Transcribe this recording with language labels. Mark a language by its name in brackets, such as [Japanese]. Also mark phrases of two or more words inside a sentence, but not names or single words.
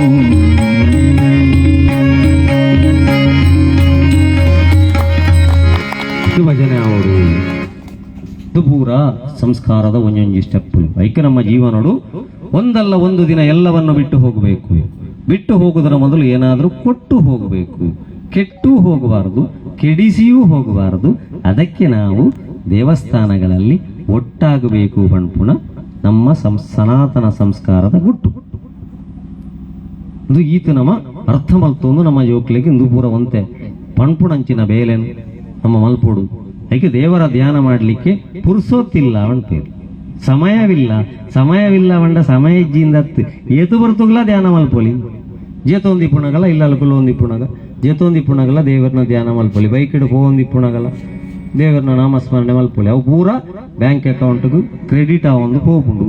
[Tulu] ಇದು ಭಜನೆ ಅವಡು ಇದು ಪೂರ ಸಂಸ್ಕಾರದ ಒಂದೊಂದು ಸ್ಟೆಪ್ಪು ಐಕೆ ನಮ್ಮ ಜೀವನಡು [Kannada] ಒಂದಲ್ಲ ಒಂದು ದಿನ ಎಲ್ಲವನ್ನು ಬಿಟ್ಟು ಹೋಗಬೇಕು. ಬಿಟ್ಟು ಹೋಗುವುದರ ಮೊದಲು ಏನಾದರೂ ಕೊಟ್ಟು ಹೋಗಬೇಕು. ಕೆಟ್ಟು ಹೋಗಬಾರದು, ಕೆಡಿಸಿಯೂ ಹೋಗಬಾರದು. ಅದಕ್ಕೆ ನಾವು ದೇವಸ್ಥಾನಗಳಲ್ಲಿ ಒಟ್ಟಾಗಬೇಕು ಪಣ್ಪುಣ ನಮ್ಮ ಸನಾತನ ಸಂಸ್ಕಾರದ ಗುಟ್ಟು. [Tulu] ಇದು ಈತ ನಮ್ಮ ಅರ್ಥ ಮಲ್ತೊಂದು ನಮ್ಮ ಜೋಕ್ಲಿಗೆ ಇಂದು ಪೂರ ಒಂತೆ ಪಣ್ಪುಣಂಚಿನ ಬೇಲೆನು ನಮ್ಮ ಮಲ್ಪೋಡು. [Kannada] ಅದಕ್ಕೆ ದೇವರ ಧ್ಯಾನ ಮಾಡಲಿಕ್ಕೆ ಪುರ್ಸೋತಿಲ್ಲ ಅಂತೀರಿ, ಸಮಯವಿಲ್ಲ [Tulu] ಬಂಡ ಸಮಯ ಇಜ್ಜಿಂದ ಏತು ಬರ್ತುಗ್ಲ ಧ್ಯಾನ ಮಲ್ಪೊಲಿ ಜೇತೊಂದಿ ಪುಣಗಲ ಇಲ್ಲ ಕುಲೊಂದಿ ಪುಣಗ ಜೇತೊಂದಿ ಪುಣಗಲ ದೇವರನ್ನ ಧ್ಯಾನ ಮಲ್ಪೊಲಿ ಬೈಕಿಡು ಹೋಗೊಂದಿ ಪುಣಗಲ ದೇವರನ್ನ ನಾಮಸ್ಮರಣೆ ಮಲ್ಪೊಲಿ ಅವು ಪೂರ ಬ್ಯಾಂಕ್ ಅಕೌಂಟ್ಗೂ ಕ್ರೆಡಿಟ್ ಅವೊಂದು ಹೋಗ್ಪುಂಡು.